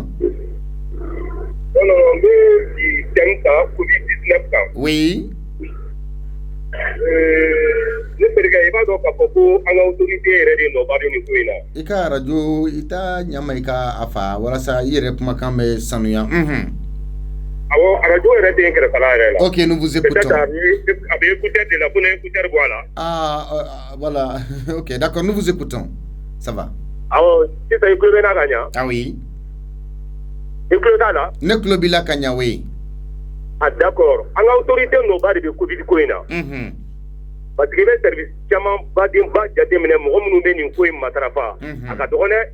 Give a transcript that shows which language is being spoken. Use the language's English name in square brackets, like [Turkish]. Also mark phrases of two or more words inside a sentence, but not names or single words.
[Bambara] non n bɛ thème ta Covid-19 kan [French] oui [Bambara] ne terikɛ i b'a dɔn k'a fɔ ko an ka autorité yɛrɛ de nɔbali nin ko in na i ka radio i t'a ɲama i ka a fa walasa i yɛrɛ kumakan bɛ sanuya awɔ radio yɛrɛ den kɛrɛfɛla yɛrɛ la [French] ok nous vous écoutons [Bambara] a bɛ écouteur de la ko ne écouteur bɔ a la [French] voilà ok d'accord nous vous écoutons ça va [Bambara] awɔ sisan i tulo bɛ n'a ka ɲa [French] ah oui [Bambara] i tulo t'a la ne tulo b'i la ka ɲa oui d'accord an ka autorité nɔba de bɛ Covid ko in na [French] parce que [Bambara] bɛ service caman baden ba jateminɛ mɔgɔ minnu bɛ nin ko in matarafa a ka dɔgɔ dɛ